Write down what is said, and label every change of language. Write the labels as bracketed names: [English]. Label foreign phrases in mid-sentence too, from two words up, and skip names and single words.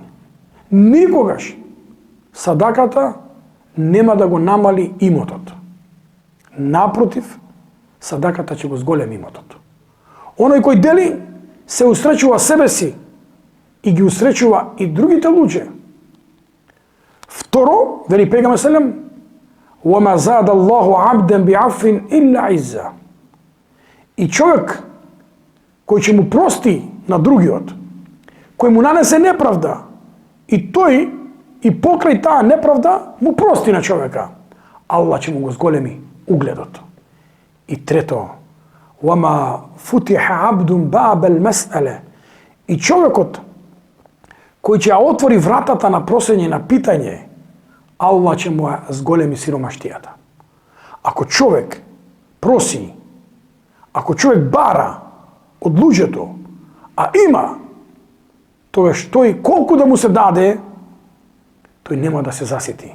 [Macedonian] Никогаш садаката нема да го намали имотот. Напротив, садаката ќе го зголеми имотот. Оној кој дели, се усречува себе си и ги усречува и другите луѓе. Второ, вели пејгамбер [Arabic] салаллаху وَمَا زَادَ اللَّهُ عَبْدًا بِعَفٍ إِلَّا عِزَّةً. [Macedonian] И човек кој ќе му прости на другиот, кој му нанесе неправда, и тој и покрај таа неправда му прости на човека, Аллах ќе му го зголеми угледот. И трето, [Arabic] وَمَا فُتِحَ عَبْدٌ بَابَ الْمَسْأَلَةِ. [Macedonian] И човекот кој ќе ја отвори вратата на просење, на питање, Аллах ќе му ја зголеми сиромаштијата. Ако човек проси, ако човек бара, од луѓето, а има, тогаш тој колку да му се даде, тој нема да се засети.